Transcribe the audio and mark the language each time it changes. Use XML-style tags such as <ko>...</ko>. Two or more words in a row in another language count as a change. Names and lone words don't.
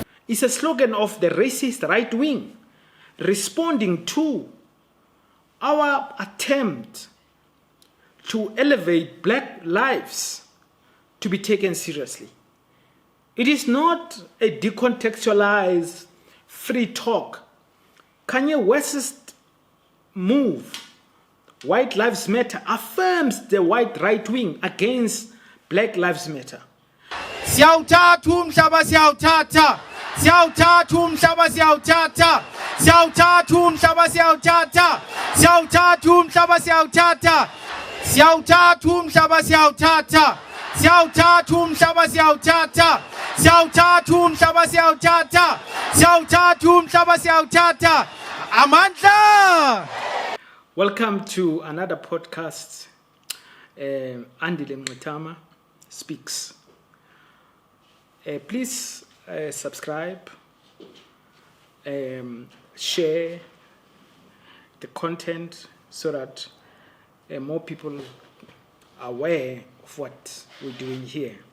<en>It's a slogan of the racist right wing, responding to our attempt to elevate black lives to be taken seriously. It is not a decontextualized free talk. Kanye West's move, White Lives Matter, affirms the white right wing against Black Lives Matter.</en> <zu>Siyawuthatha umhlaba siyawuthatha. Siyawuthatha umhlaba siyawuthatha. Siyawuthatha umhlaba siyawuthatha. Siyawuthatha umhlaba siyawuthatha. Siyawuthatha umhlaba siyawuthatha. Siyawuthatha umhlaba siyawuthatha. Siyawuthatha umhlaba siyawuthatha. Siyawuthatha umhlaba siyawuthatha. Amandla.</zu> <en>Welcome to another podcast. Andile Mngxitama speaks. Please subscribe, share the content so that more people are aware of what we're doing here.</en>